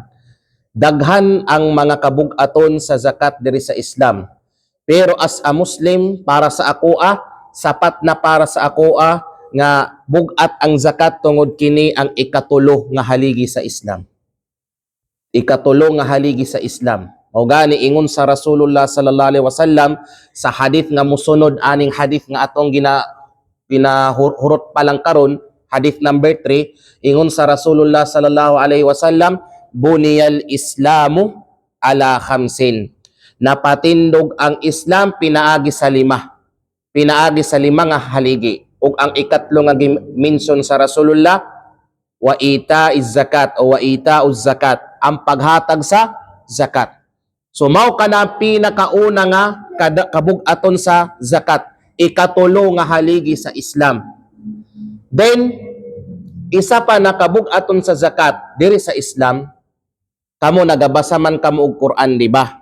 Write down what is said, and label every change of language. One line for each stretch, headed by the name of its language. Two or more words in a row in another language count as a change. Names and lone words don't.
Cebuano: Daghan ang mga kabug-aton sa zakat diri sa Islam. Pero
English: as a Muslim,
Cebuano: para sa akoa, sapat na para sa akoa nga bug-at ang zakat tungod kini ang ikatulo nga haligi sa Islam. Ikatulo nga haligi sa Islam. O gani ingon sa Rasulullah
Arabic: صلى الله عليه وسلم
Cebuano: sa hadith nga musunod aning hadith nga atong ginahurot pa lang karon, hadith number 3, ingon sa Rasulullah
Arabic: صلى الله عليه وسلم, بني الإسلام على خمس.
Cebuano: Napatindog ang Islam pinaagi sa lima. Pinaagi sa lima nga haligi. Ug ang ikatlo nga mention sa Rasulullah,
Arabic: وإيتاء الزكاة
Cebuano: o
Arabic: وإيتاء الزكاة,
Cebuano: ang paghatag sa zakat. So mao ka na pinakauna nga kabugaton sa zakat. Ikatulo nga haligi sa Islam. Then, isa pa na kabugaton sa zakat diri sa Islam, kamo nagabasa man kamo og Quran, di ba?